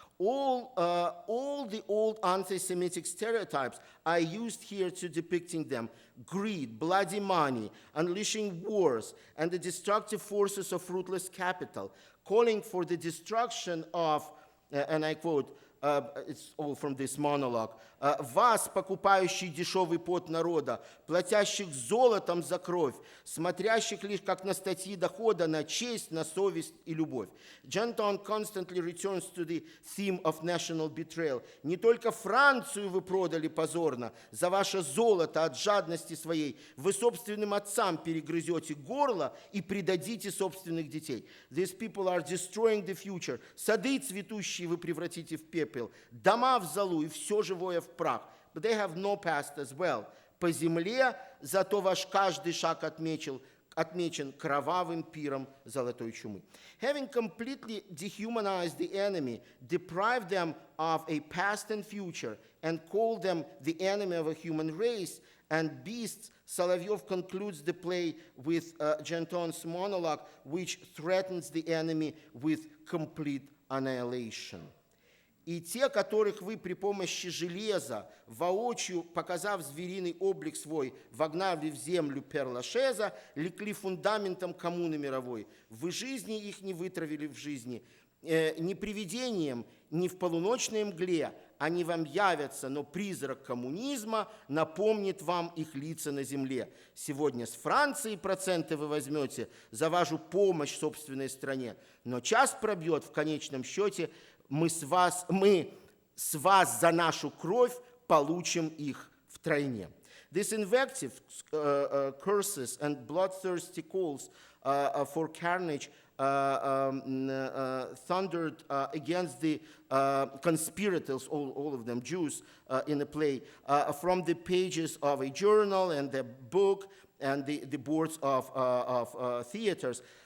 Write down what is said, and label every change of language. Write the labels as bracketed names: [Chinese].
[English] All the old anti-Semitic stereotypes are used here to depicting them: greed, bloody money, unleashing wars, and the destructive forces of rootless capital, calling for the destruction of, and I quote, it's all from this monologue, [Russian] «вас, покупающий дешевый пот народа, платящих золотом за кровь, смотрящих лишь как на статьи дохода, на честь, на совесть и любовь». [English] Genton constantly returns to the theme of national betrayal. [Russian] Не только Францию вы продали позорно, за ваше золото от жадности своей, вы собственным отцам перегрызете горло и предадите собственных детей. [English] These people are destroying the future. [Russian] Сады цветущие вы превратите в пепел, дома в золу и все живое в прах. [English] But they have no past as well. [Russian] По земле, зато ваш каждый шаг отмечен кровавым пиром золотой чумы. [English] Having completely dehumanized the enemy, deprived them of a past and future, and called them the enemy of a human race and beasts, Solovyov concludes the play with Genton's monologue, which threatens the enemy with complete annihilation. [Russian] И те, которых вы при помощи железа, воочию показав звериный облик свой, вогнали в землю перлашеза, лекли фундаментом коммуны мировой. Вы жизни их не вытравили в жизни, ни привидением, ни в полуночной мгле. Они вам явятся, но призрак коммунизма напомнит вам их лица на земле. Сегодня с Франции проценты вы возьмете за вашу помощь собственной стране, но час пробьет в конечном счете, мы с вас за нашу кровь получим их втройне. [English] This invective, curses and bloodthirsty calls for carnage thundered against the conspirators, all of them Jews, in a play, from the pages of a journal and the book and the boards of theaters.